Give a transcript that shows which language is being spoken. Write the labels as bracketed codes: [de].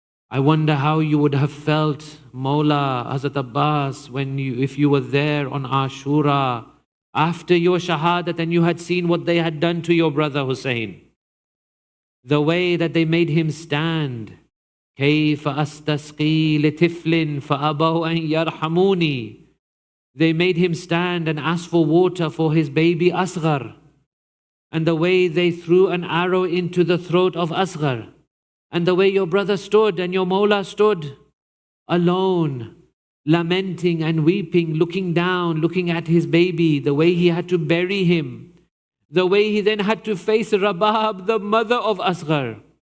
[en] I wonder how you would have felt, Mawla Hazrat Abbas, if you were there on Ashura, after your shahadat and you had seen what they had done to your brother Hussein. The way that they made him stand. [ar] كيف أستسقي لطفل فأبوا أن يرحموني. [en] They made him stand and ask for water for his baby Asghar. And the way they threw an arrow into the throat of Asghar. And the way your brother stood and your Mawla stood alone, lamenting and weeping, looking down, looking at his baby, the way he had to bury him, the way he then had to face Rabab, the mother of Asghar.